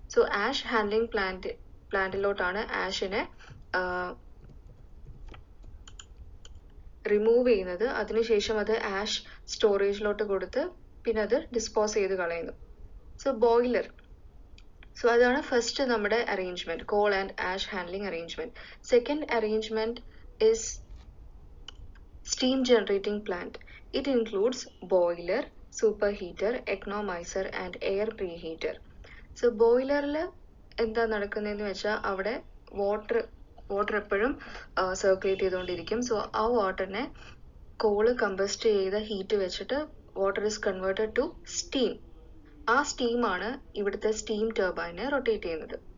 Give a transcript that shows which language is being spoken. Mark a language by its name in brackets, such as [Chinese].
[Malayalam] So ash handling പ്ലാന്റിലോട്ടാണ് ആഷിനെ remove ചെയ്യുന്നത്. അതിനുശേഷം അത് ആഷ് സ്റ്റോറേജിലോട്ട് കൊടുത്ത് പിന്നെ അത് ഡിസ്പോസ് ചെയ്ത് കളയുന്നു. [English] so boiler, so [Malayalam] അതാണ് [English] first [Malayalam] നമ്മുടെ [English] Arrangement, coal and ash handling arrangement. Second arrangement is steam generating plant. It includes boiler, superheater, economizer and air preheater. [Malayalam] So ബോയിലറിൽ എന്താ നടക്കുന്നതെന്ന് വെച്ചാൽ അവിടെ വാട്ടർ എപ്പോഴും സർക്കുലേറ്റ് ചെയ്തുകൊണ്ടിരിക്കും. സോ ആ വാട്ടറിനെ കോള് കമ്പസ്റ്റ് ചെയ്ത ഹീറ്റ് വെച്ചിട്ട് [English] Water is converted to steam. [Malayalam] ആ സ്റ്റീമാണ് ഇവിടുത്തെ സ്റ്റീം ടർബൈനെ റൊട്ടേറ്റ് ചെയ്യുന്നത്.